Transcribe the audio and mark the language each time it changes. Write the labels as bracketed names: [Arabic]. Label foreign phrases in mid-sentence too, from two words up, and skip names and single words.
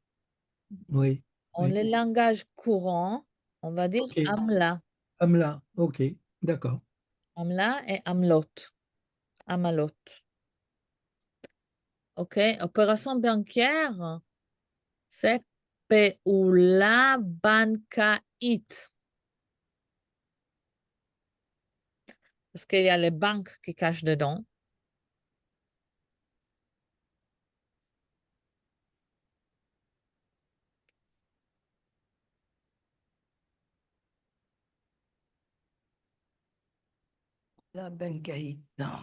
[French] oui, En oui. les langages courants, on va dire Ok. amla. Amla, ok, d'accord. Amla et amlot. Amalot. OK. Opération bancaire, c'est [Hebrew] פעולה בנקאית. [French] Parce qu'il y a les banques qui cachent dedans. La bengaït. Non.